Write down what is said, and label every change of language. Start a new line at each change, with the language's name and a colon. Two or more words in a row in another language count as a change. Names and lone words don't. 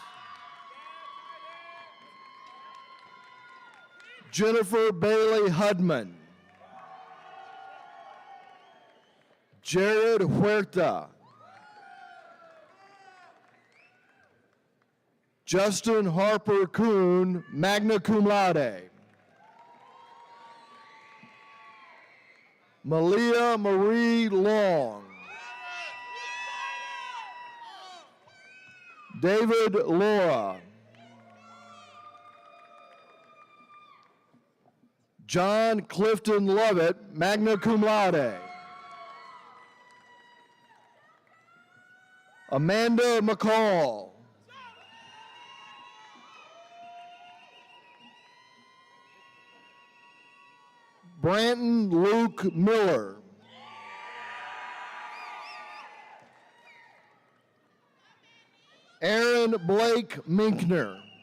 English: Jennifer Bailey Hudman. Jared Huerta. Justin Harper Kuhn,
Latin: magna cum laude.
English: Malia Marie Long. David Laura. John Clifton Lovett,
Latin: magna cum laude.
English: Amanda McCall. Branton Luke Miller. Aaron Blake Minkner.